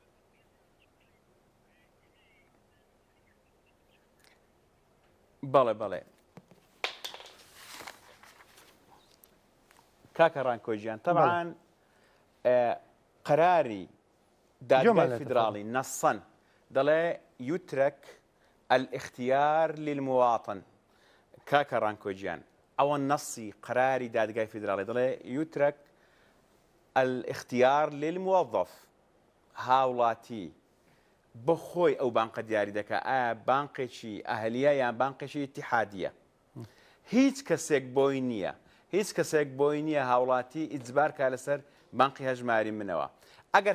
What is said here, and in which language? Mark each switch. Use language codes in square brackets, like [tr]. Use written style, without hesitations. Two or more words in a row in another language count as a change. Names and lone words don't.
[ckb] بەڵێ بەڵێ کاکە ڕانکۆجیان طبعاً قراری دادگای فدراڵی نەسەن دەڵێ [ar] يترك الاختيار للمواطن [ckb] کاکە ڕانکۆجیان ئەوە نەسی قراری دادگای فدراڵی دەڵێ [ar] يترك الاختيار للموظف [ckb] هاوڵاتی بخۆی ئەو بانقە دیاری دەکە ئایا بانقێکی ئەهلیە یان بانقێکی ئیتیحادیە هیچ کەسێک بۆی نییە هیچ کەسێک بۆی نییە هاوڵاتی ئیجبار کا لەسەر بانقی هەژماری منەوە ئەگەر